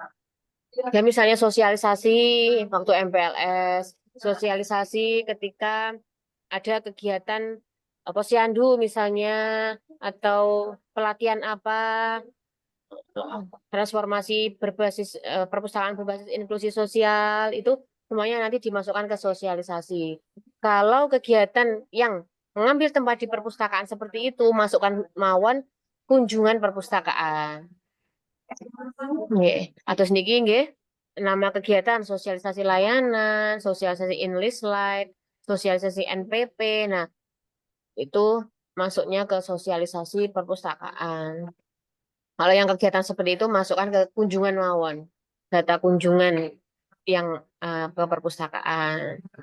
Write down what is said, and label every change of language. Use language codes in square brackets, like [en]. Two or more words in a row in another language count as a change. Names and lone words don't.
[id] Ya misalnya sosialisasi waktu MPLS, sosialisasi ketika ada kegiatan posyandu misalnya, atau pelatihan apa, transformasi berbasis perpustakaan berbasis inklusi sosial, itu semuanya nanti dimasukkan ke sosialisasi. Kalau kegiatan yang mengambil tempat di perpustakaan seperti itu, masukkan mawon kunjungan perpustakaan. [jv] Nggih, atus niki nggih [id] nama kegiatan sosialisasi layanan, sosialisasi English Light, sosialisasi NPP. Nah, itu masuknya ke sosialisasi perpustakaan. Kalau yang kegiatan seperti itu masukkan ke kunjungan mawon, data kunjungan yang ke perpustakaan.